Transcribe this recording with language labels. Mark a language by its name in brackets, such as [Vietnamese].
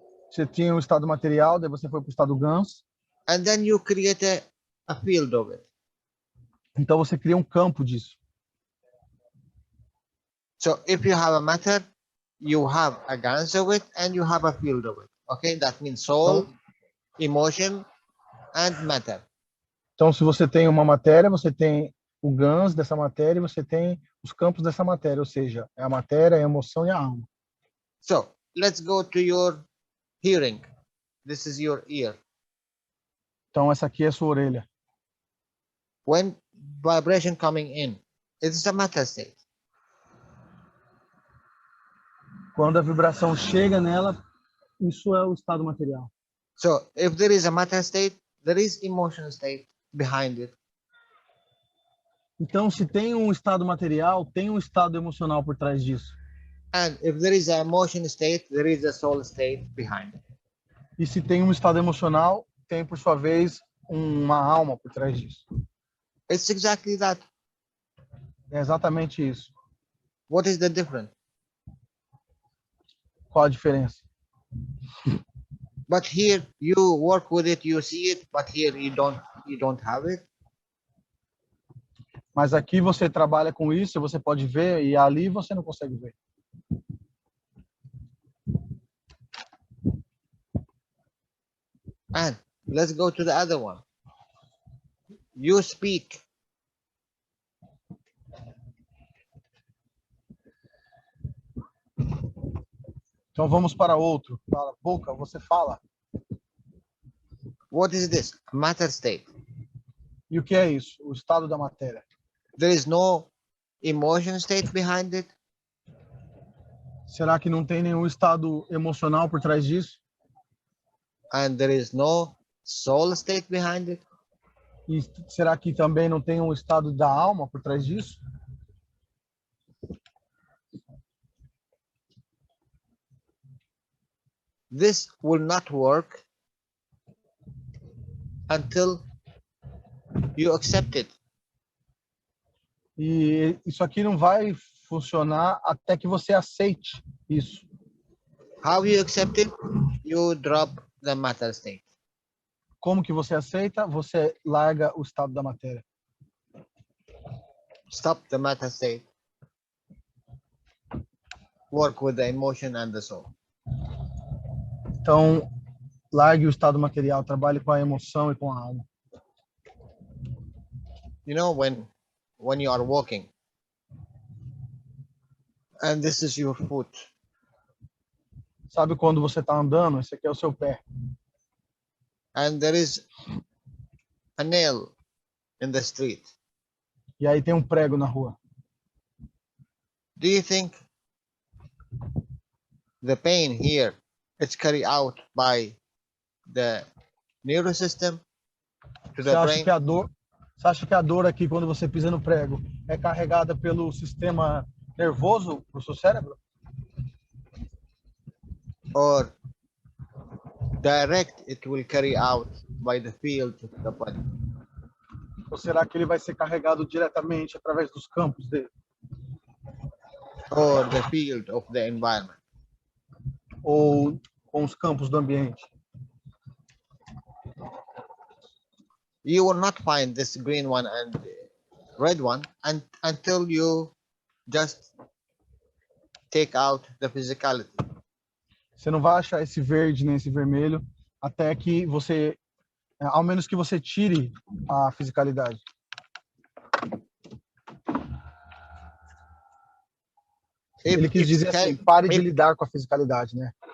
[Portuguese] Você tinha um estado material, daí você foi para o estado GANS. [English] and then you create a field of it. [Portuguese] Então você cria um campo disso. [English] So if you have a matter, you have a GANS of it, and you have a field of it. Okay, that means soul, emotion, and matter. [Portuguese] Então, se você tem uma matéria, você tem o GANS dessa matéria e você tem os campos dessa matéria, ou seja, é a matéria, a emoção e a alma. [English] So let's go to your hearing. This is your ear. [Portuguese] Então, essa aqui é a sua orelha. [English] When vibration coming in, it's a matter state. [Portuguese] Quando a vibração chega nela, isso é o estado material. [English] So if there is a matter state, there is emotion state behind it. [Portuguese] Então, se tem um estado material, tem um estado emocional por trás disso. [English] And if there is a emotion state, there is a soul state behind it. [Portuguese] E se tem um estado emocional, tem, por sua vez, uma alma por trás disso. [English] It's exactly that. [Portuguese] É exatamente isso. [English] What is the difference? [Portuguese] Qual a diferença? [English] But here you work with it, you see it, but here you don't have it. [Portuguese] Mas aqui você trabalha com isso, você pode ver, e ali você não consegue ver. [English] And let's go to the other one. You speak. [Portuguese] Então vamos para outro. Fala, boca, você fala. [English] What is this? Matter state. [Portuguese] E o que é isso? O estado da matéria. [English] There is no emotion state behind it. [Portuguese] Será que não tem nenhum estado emocional por trás disso? [English] And there is no soul state behind it. [Portuguese] E será que também não tem um estado da alma por trás disso? [English] This will not work until you accept it. [Portuguese] E isso aqui não vai funcionar até que você aceite isso. [English] How you accept it? You drop the matter state. [Portuguese] Como que você aceita? Você larga o estado da matéria. [English] Stop the matter state. Work with the emotion and the soul. [Portuguese] Então, largue o estado material, trabalhe com a emoção e com a alma. [English] You know, when you are walking, and this is your foot, [Portuguese] Sabe quando você está andando? Esse aqui é o seu pé. [English] and there is a nail in the street. [Portuguese] E aí tem um prego na rua. [English] Do you think the pain here is carried out by the nervous system to [Portuguese] Você [English] the [Portuguese] acha [English] brain, [Portuguese] que a dor, você acha que a dor aqui quando você pisa no prego é carregada pelo sistema nervoso pro seu cérebro? [English] or direct it will carry out by the field of the body? [Portuguese] Ou será que ele vai ser carregado diretamente através dos campos dele? [English] Or the field of the environment? [Portuguese] Ou com os campos do ambiente? [English] You will not find this green one and red one until you just take out the physicality. [Portuguese] Você não vai achar esse verde nem esse vermelho até que você, ao menos que você tire a fisicalidade. Ele quis dizer assim, pare de lidar com a fisicalidade, né?